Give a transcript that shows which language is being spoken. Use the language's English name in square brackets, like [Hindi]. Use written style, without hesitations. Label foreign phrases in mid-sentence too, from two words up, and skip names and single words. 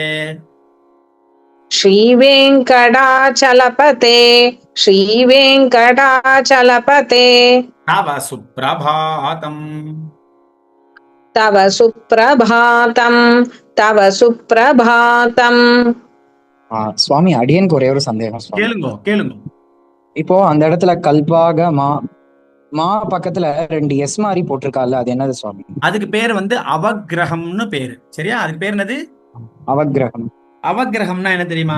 [Sanskrit] श्रीवेङ्कटाचलपते श्रीवेङ्कटाचलपते तव सुप्रभातम् तव सुप्रभातं तव सुप्रभातं [Tamil] சுவாமி அடியனுக்கு ஒரே ஒரு சந்தேகம் சுவாமி. கேளுங்க இப்போ அந்த இடத்துல கல்பாக மா பக்கத்துல 2 எஸ் மாதிரி போட்டிருக்கால, அது என்னது சுவாமி? அதுக்கு பேர் வந்து அவக்கிரகம்னு பேரு. சரியா? அதுக்கு பேர் என்னது? அவக்கிரகம். அவக்கிரகம்னா என்ன தெரியுமா?